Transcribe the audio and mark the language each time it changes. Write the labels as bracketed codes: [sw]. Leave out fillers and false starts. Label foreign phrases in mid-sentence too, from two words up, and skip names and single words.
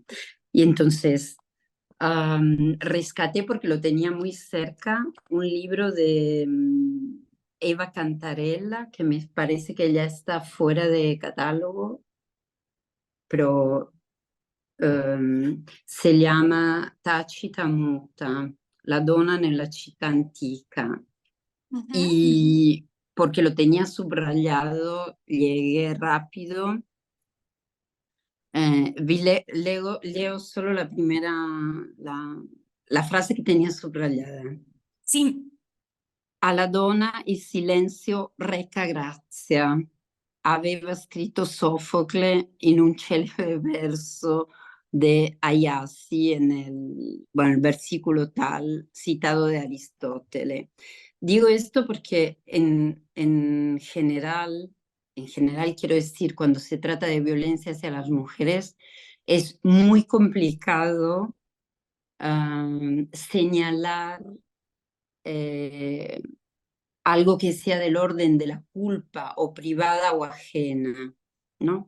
[es] Y entonces rescaté, porque lo tenía muy cerca, un libro de Eva Cantarella, que me parece que ya está fuera de catálogo, pero se llama Tacita Muta, La donna nella città antica. Ujú. Y porque lo tenía subrayado, llegué rápido. Leo solo la primera, la frase che tenía subrayada. Sí, [it] Alla donna il silenzio reca grazia, aveva scritto Sofocle in un celebre verso [es] de Ayasi bueno, el versículo tal citado de Aristóteles. Digo esto porque en general quiero decir, cuando se trata de violencia hacia las mujeres, es muy complicado señalar algo que sea del orden de la culpa o privada o ajena, ¿no?